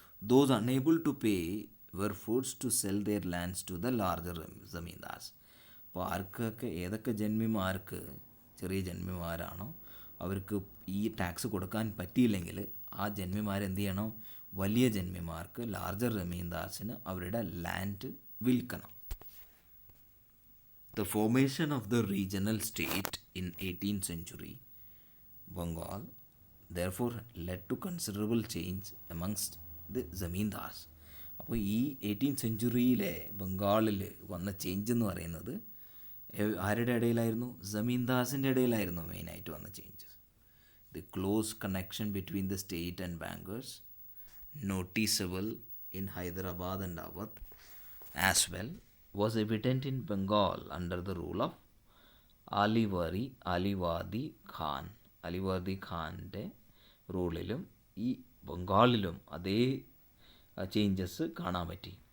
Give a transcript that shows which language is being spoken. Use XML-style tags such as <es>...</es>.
<en>Those unable to pay were forced to sell their lands to the larger zamindars.</en> <ml>അപ്പോൾ ഏതൊക്കെ ജന്മിമാർക്ക്, ചെറിയ ജന്മിമാരാണോ അവർക്ക് ഈ ടാക്സ് കൊടുക്കാൻ പറ്റിയില്ലെങ്കിൽ ആ ജന്മിമാരെന്ത് ചെയ്യണം? വലിയ ജന്മിമാർക്ക്, ലാർജർ ജമീന്ദാർസിന് അവരുടെ land വിൽക്കണം.</ml> <en>The formation of the regional state in 18th century Bengal therefore led to considerable change amongst the zamindars.</en> <ml>അപ്പോൾ ഈ 18th സെഞ്ച്വറിയിലെ ബംഗാളിൽ വന്ന ചേഞ്ച് എന്ന് പറയുന്നത് ആരുടെ ഇടയിലായിരുന്നു? ജമീന്ദാസിൻ്റെ ഇടയിലായിരുന്നു മെയിനായിട്ട് വന്ന changes.</ml> <en>The close connection between the state and bankers noticeable in Hyderabad and Awadh as well was evident in Bengal under the rule of Alivardi Khan.</en> <ml>Alivardi ഖാൻ്റെ റൂളിലും ഈ ബംഗാളിലും അതേ ചേഞ്ചസ് കാണാൻ പറ്റി.</ml>